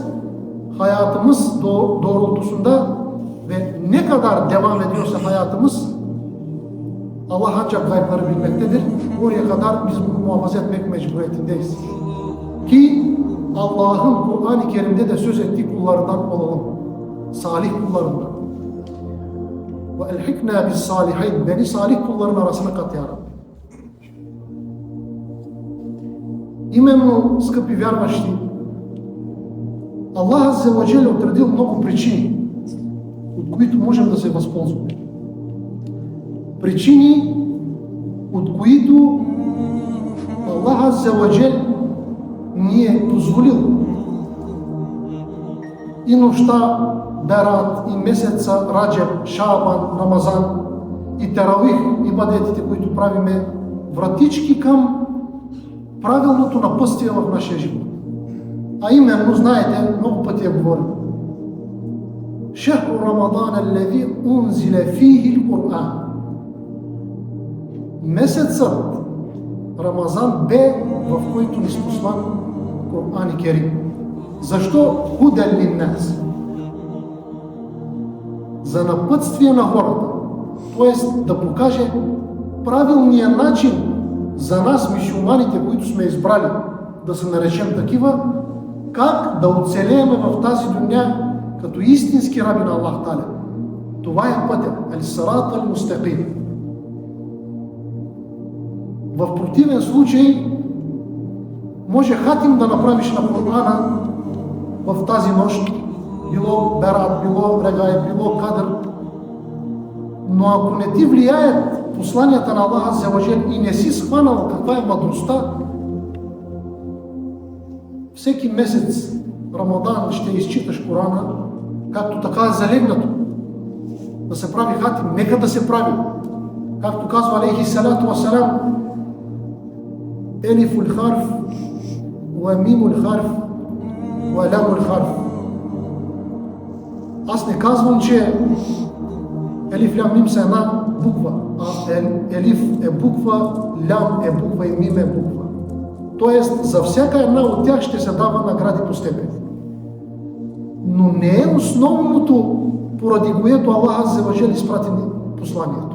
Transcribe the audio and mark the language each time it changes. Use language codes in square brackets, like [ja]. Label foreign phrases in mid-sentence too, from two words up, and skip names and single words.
[tr] Hayatımız doğrultusunda ve ne kadar devam ediyorsa hayatımız, Allah ancak gaybları bilmektedir. Oraya kadar biz bunu muhafaza etmek mecburiyetindeyiz. Ki Allah'ın Kur'an-ı Kerim'de de söz ettiği kullarından olalım. Salih kullarından. [ar] وألحقنا بالصالحين. [tr] Beni salih kulların arasına kat ya Rabbi. [bg] Именно, скъпи вярващи, Аллах [ar] عز وجل [bg] е отредил много причини, от които можем да се възползваме. Причини, от които Аллах [ar] عز وجل [bg] ни е позволил и нощта Берат, и месеца Раджаб, Шаабан, Рамазан и Таравих, ибадетите, които правиме, вратички към правилното напътствие в нашия живот. А именно, знаете, много пъти я говорим. [ar] شهر رمضان الذي أنزل فيه القرآن. [bg] Месецът Рамазан бе, в който ни спослан Кур'ан и Керим. [ar] Защо? هدى للناس. [bg] За напътствие на хората. Тоест да покаже правилния начин за нас, мюсюлманите, които сме избрали да се наречем такива, как да оцелеем в тази дуня като истински раби на Аллах Таля. Това е пътя. [ar] الصراط المستقيم. [bg] В противен случай може хатим да направиш на Кур'ана в тази нощ, било Берат, било Регай, било Кадър, но ако не ти влияят посланията на Аллах [ar] عز وجل [bg] и не си схванал каква е мъдростта, всеки месец Рамадан ще изчиташ Корана, както така е залегнато. Да се прави хатим, нека да се прави. Както казва [ar] عليه الصلاة والسلام, ألف حرف وميم حرف ولام حرف. [bg] Аз не казвам, че елиф, лям, мим са една буква, а елиф е буква, лям е буква и мим е буква. Тоест, за всяка една от тях ще се дава награди по степен. Но не е основното, поради което Аллах [ar] عز وجل [bg] изпрати посланието.